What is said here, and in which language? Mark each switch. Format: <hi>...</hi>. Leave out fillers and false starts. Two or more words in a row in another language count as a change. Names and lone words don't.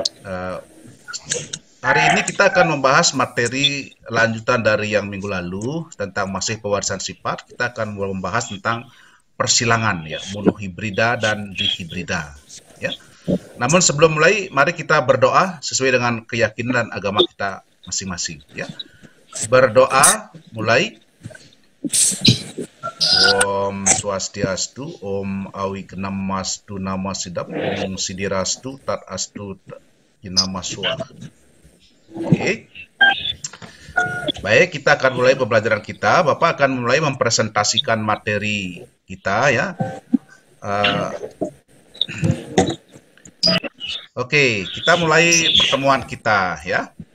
<id>Hari ini kita akan membahas materi lanjutan dari yang minggu lalu tentang masih pewarisan sifat. Kita akan membahas tentang persilangan ya, monohibrida dan dihibrida ya. Namun sebelum mulai, mari kita berdoa sesuai dengan keyakinan dan agama kita masing-masing ya. Berdoa mulai.</id> <sa>Om Swastiastu, Om Awiknamastu Namasidap, Om Sidirastu Tat Astu Inamaswa.</sa> <id>Oke. Baik, kita akan mulai pembelajaran kita. Bapak akan mulai mempresentasikan materi kita ya. Oke, kita mulai pertemuan kita ya.</id>